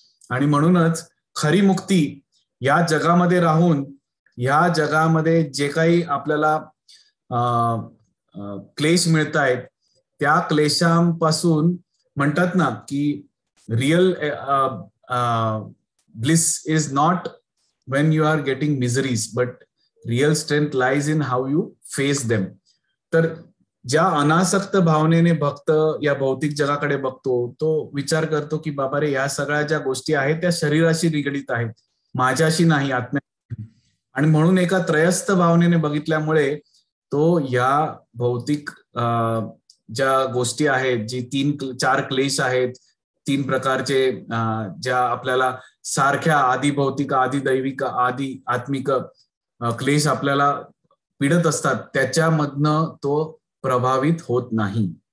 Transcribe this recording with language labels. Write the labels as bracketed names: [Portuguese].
[Marathi] आणि म्हणूनच खरी मुक्ती या जगामध्ये राहून, या जगामध्ये जे काही आपल्याला क्लेश मिळत आहेत, त्या क्लेशांपासून म्हणतात ना की [English] Real bliss is not when you are getting miseries, but real strength lies in how you face them. [Marathi] तर ज्या अनासक्त भावनेने भक्त या भौतिक जगाकडे बघतो तो विचार करतो की बाबा रे, या सगळ्या ज्या गोष्टी आहेत त्या शरीराशी निगडीत आहेत, माझ्याशी नाही, आत्म्याशी. आणि म्हणून एका त्रयस्थ भावनेने बघितल्यामुळे तो या भौतिक ज्या गोष्टी आहेत, जी 3-4 क्लेश आहेत, 3 प्रकारचे ज्या आपल्याला सारख्या आधी भौतिक, आधी दैविक, आधी आत्मिक क्लेश आपल्याला पीडत असतात, त्याच्यामधनं तो प्रभावित होत नाही.